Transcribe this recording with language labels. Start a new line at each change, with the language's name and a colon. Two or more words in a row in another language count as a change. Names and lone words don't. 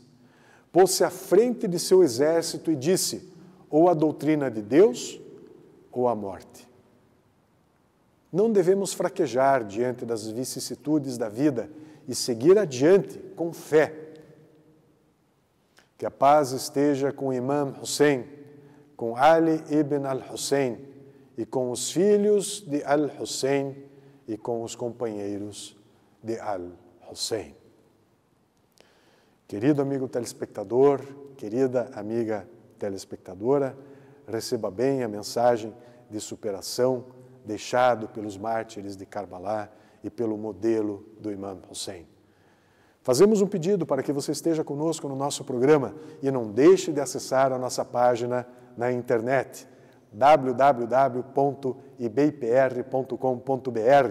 Portuguese: Pôs-se à frente de seu exército e disse: ou a doutrina de Deus, ou a morte. Não devemos fraquejar diante das vicissitudes da vida e seguir adiante com fé. Que a paz esteja com o Imam Hussein, com Ali ibn al-Hussein e com os filhos de al-Hussein e com os companheiros de al-Hussein. Querido amigo telespectador, querida amiga telespectadora, receba bem a mensagem de superação deixado pelos mártires de Karbala e pelo modelo do Imam Hussein. Fazemos um pedido para que você esteja conosco no nosso programa e não deixe de acessar a nossa página na internet www.ibpr.com.br.